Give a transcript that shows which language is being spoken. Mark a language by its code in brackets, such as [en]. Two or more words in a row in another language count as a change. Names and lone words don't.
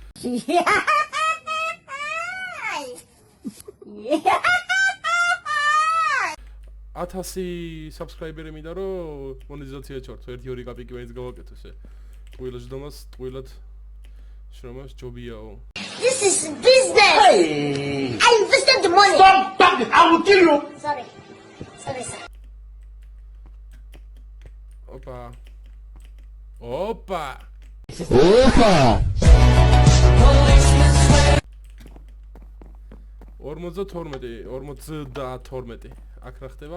[ka] 1000 subscriber-ი მინდა რომ მონეტიზაცია ჩართო, 1-2 კაპიკი მაინც გავაკეთო ესე. ტყუილად ჯდომას, ტყუილად შრომას ჯობიაო. [en] This is business. Hey. I invested the money. Stop talking. I will kill you. Sorry, sir. [ka] Opa. 42 აქ რა ხდება?